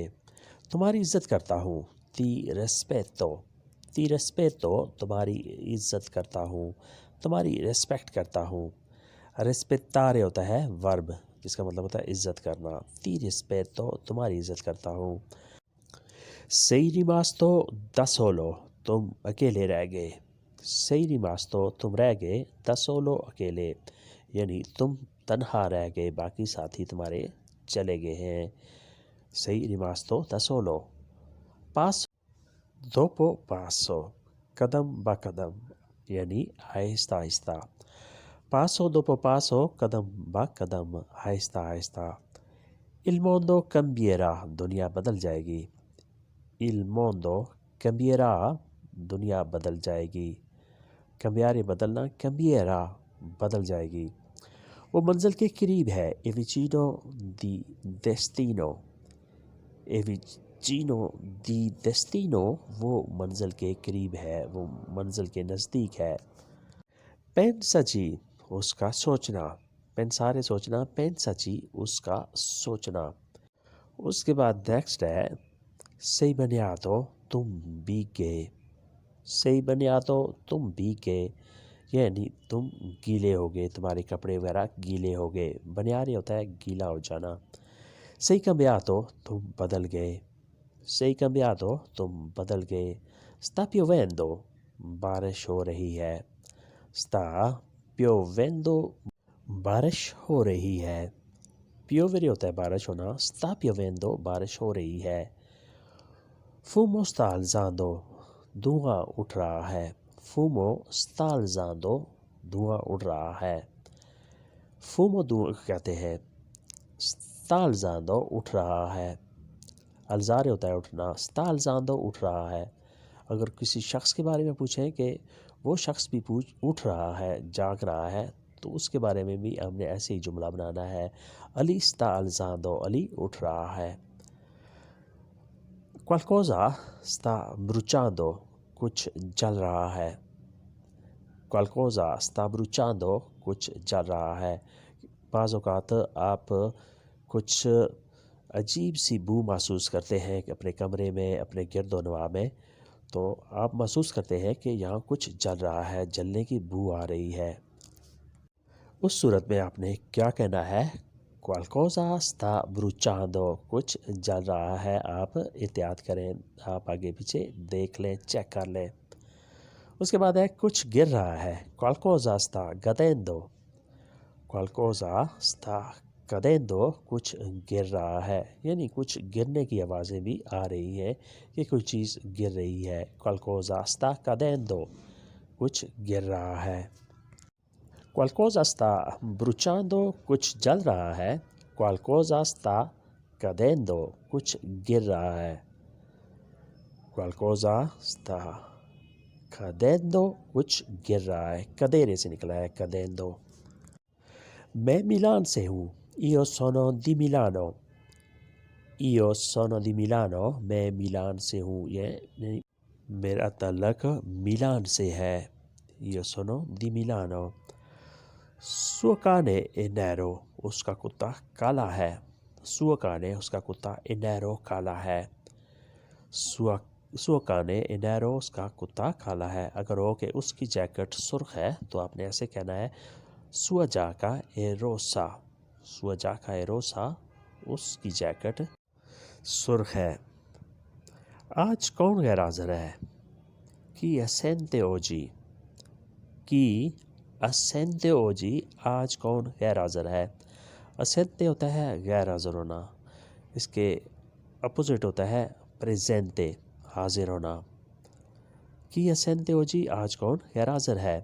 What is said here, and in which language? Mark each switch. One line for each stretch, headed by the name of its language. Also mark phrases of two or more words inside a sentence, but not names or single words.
Urdu: تمہاری عزت کرتا ہوں,
Italian: ti rispetto. ti rispetto
Urdu: تمہاری عزت کرتا ہوں، تمہاری ریسپیکٹ کرتا ہوں. ریسپیتارے ہوتا ہے وَرب، جس کا مطلب ہوتا ہے عزت کرنا.
Italian: ti rispetto
Urdu: تمہاری عزت کرتا ہوں.
Italian: Sei rimasto da solo,
Urdu: تم اکیلے رہ گئے.
Italian: Sei rimasto
Urdu: تم رہ گئے,
Italian: da solo
Urdu: اکیلے، یعنی تم تنہا رہ گئے، باقی ساتھی تمہارے چلے گئے ہیں.
Italian: Sei rimasto da solo. Passo dopo passo,
Urdu: قدم بہ قدم، یعنی آہستہ آہستہ.
Italian: Passo dopo passo,
Urdu: قدم بہ قدم، آہستہ آہستہ.
Italian: Il mondo cambierà,
Urdu: دنیا بدل جائے گی.
Italian: Il mondo cambierà,
Urdu: دنیا بدل جائے گی. cambiare बदलना, cambierà بدل جائے گی. وہ منزل کے قریب ہے,
Italian: è vicino di destino। è vicino di destino,
Urdu: وہ منزل کے قریب ہے، وہ منزل کے نزدیک ہے. pensaci, اس کا سوچنا. pensare सोचना, pensaci اس کا سوچنا. اس کے بعد نیکسٹ ہے
Italian: sei bagnato,
Urdu: تم بھیگ گئے.
Italian: sei bagnato,
Urdu: تم بھیگ گئے، یعنی تم گیلے ہو گئے، تمہارے کپڑے وغیرہ گیلے ہو گئے, तुम्हारे कपड़े वगैरह गीले हो गए। بنیارے ہوتا ہے گیلا ہو جانا.
Italian: sei cambiato,
Urdu: تم بدل گئے.
Italian: sei cambiato,
Urdu: تم بدل گئے.
Italian: sta piovendo,
Urdu: بارش ہو رہی ہے.
Italian: sta piovendo,
Urdu: بارش ہو رہی ہے. piovere ہوتا ہے بارش ہونا.
Italian: sta piovendo,
Urdu: بارش ہو رہی ہے.
Italian: Fumo sta alzando,
Urdu: دھواں اٹھ رہا ہے.
Italian: Fumo sta alzando,
Urdu: دھواں اڑ رہا ہے. Fumo دھواں کہتے ہیں.
Italian: Sta alzando
Urdu: اٹھ رہا ہے. alzare ہوتا ہے اٹھنا.
Italian: Sta alzando
Urdu: اٹھ رہا ہے. اگر کسی شخص کے بارے میں پوچھیں کہ وہ شخص بھی اٹھ رہا ہے، جاگ رہا ہے، تو اس کے بارے میں بھی ہم نے ایسے ہی جملہ بنانا ہے.
Italian: Ali sta alzando,
Urdu: علی اٹھ رہا ہے.
Italian: Qualcosa sta bruciando,
Urdu: کچھ جل رہا ہے.
Italian: Qualcosa sta bruciando,
Urdu: کچھ جل رہا ہے. بعض اوقات آپ کچھ عجیب سی بو محسوس کرتے ہیں کہ اپنے کمرے میں، اپنے گرد و نواح میں، تو آپ محسوس کرتے ہیں کہ یہاں کچھ جل رہا ہے، جلنے کی بو آ رہی ہے. اس صورت میں آپ نے کیا کہنا ہے?
Italian: Qualcosa sta bruciando,
Urdu: کچھ جل رہا ہے. آپ احتیاط کریں، آپ آگے پیچھے دیکھ لیں، چیک کر لیں. اس کے بعد ہے کچھ گر رہا ہے.
Italian: Qualcosa sta cadendo, Qualcosa sta cadendo,
Urdu: کچھ گر رہا ہے، یعنی کچھ گرنے کی آوازیں بھی آ رہی ہیں کہ کوئی چیز گر رہی ہے.
Italian: Qualcosa sta cadendo,
Urdu: کچھ گر رہا ہے.
Italian: Qualcosa sta bruciando,
Urdu: کچھ جل رہا ہے.
Italian: Qualcosa sta cadendo,
Urdu: کچھ گر رہا ہے.
Italian: Qualcosa sta cadendo,
Urdu: کچھ گر رہا ہے. cadere سے نکلا ہے cadendo। میں میلان سے ہوں.
Italian: Io sono di Milano। Io sono di Milano,
Urdu: میں میلان سے ہوں. یہ میرا تعلق میلان سے ہے.
Italian: Io sono di Milano। Suo cane è nero,
Urdu: اس کا کتا کالا ہے.
Italian: Suo cane,
Urdu: اس کا کتا
Italian: è nero,
Urdu: کالا ہے.
Italian: Suo cane è nero,
Urdu: اس کا کتا کالا ہے. اگر ہو کہ اس کی جیکٹ سرخ ہے، تو آپ نے ایسے کہنا ہے
Italian: Sua giacca è rossa। Sua giacca è rossa,
Urdu: اس کی جیکٹ سرخ ہے. آج کون غیر حاضر ہے?
Italian: Chi è assente oggi? Chi assente oggi,
Urdu: آج کون غیر حاضر ہے? assente ہوتا ہے غیر حاضر ہونا، اس کے اپوزٹ ہوتا ہے presente, حاضر ہونا.
Italian: Chi assente oggi,
Urdu: آج کون غیر حاضر ہے?